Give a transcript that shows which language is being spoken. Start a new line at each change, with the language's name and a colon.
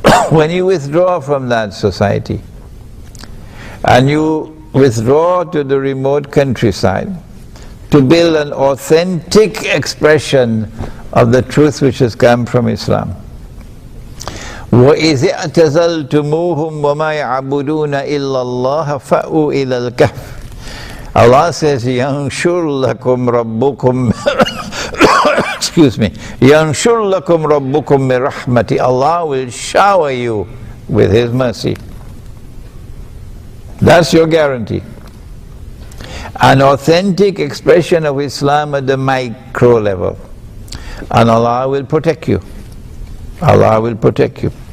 English: When you withdraw from that society and you withdraw to the remote countryside to build an authentic expression of the truth which has come from Islam,
Arabic: وَإِذِ اعْتَزَلْتُمُوهُمْ وَمَا يَعْبُدُونَ إِلَّا اللَّهَ فَأْوُوا إِلَى الْكَهْفِ.
English: Allah says,
Arabic: يَنْشُرْ لَكُمْ رَبُّكُمْ
English: excuse me,
Arabic: يَنْشُرْ لَكُمْ رَبُّكُمْ مِنْ رَحْمَتِهِ.
English: Allah will shower you with His mercy. That's your guarantee. An authentic expression of Islam at the micro level. And Allah will protect you. Allah will protect you.